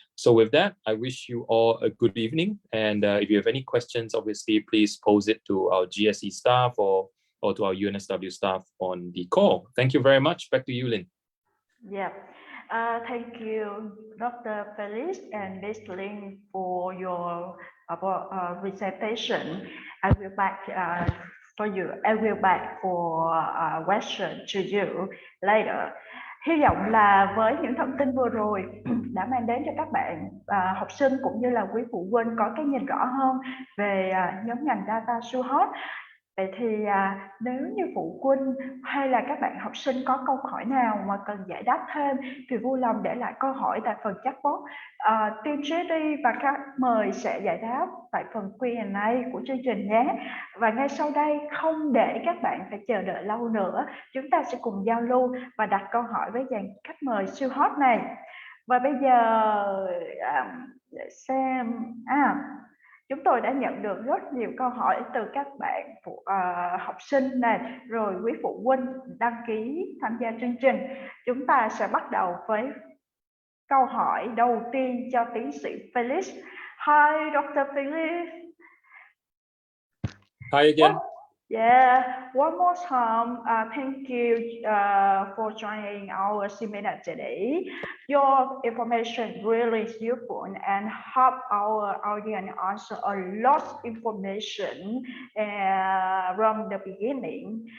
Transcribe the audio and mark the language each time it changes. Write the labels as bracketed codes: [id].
[en] So with that, I wish you all a good evening. And if you have any questions, obviously, please pose it to our GSE staff or to our UNSW staff on the call. Thank you very much. Back to you, Lynn. Yeah. Thank you, Dr. Felix and Ms. Lin, for your presentation. I will back for you. I will back for a question to you later. [vi] Hy vọng là với những thông tin vừa rồi đã mang đến cho các bạn học sinh cũng như là quý phụ huynh có cái nhìn rõ hơn về nhóm ngành Data so hot. Vậy thì nếu như phụ huynh hay là các bạn học sinh có câu hỏi nào mà cần giải đáp thêm thì vui lòng để lại câu hỏi tại phần chatbot. Team GSE và khách mời sẽ giải đáp tại phần Q&A của chương trình nhé. Và ngay sau đây, không để các bạn phải chờ đợi lâu nữa, chúng ta sẽ cùng giao lưu và đặt câu hỏi với dàn khách mời siêu hot này. Và bây giờ để xem chúng tôi đã nhận được rất nhiều câu hỏi từ các bạn học sinh này, rồi quý phụ huynh đăng ký tham gia chương trình. Chúng ta sẽ bắt đầu với câu hỏi đầu tiên cho tiến sĩ Felix. [en] Hi, Dr. Felix. Hi again. Yeah, one more time, thank you for joining our seminar today. Your information really is useful and help our audience answer a lot of information from the beginning.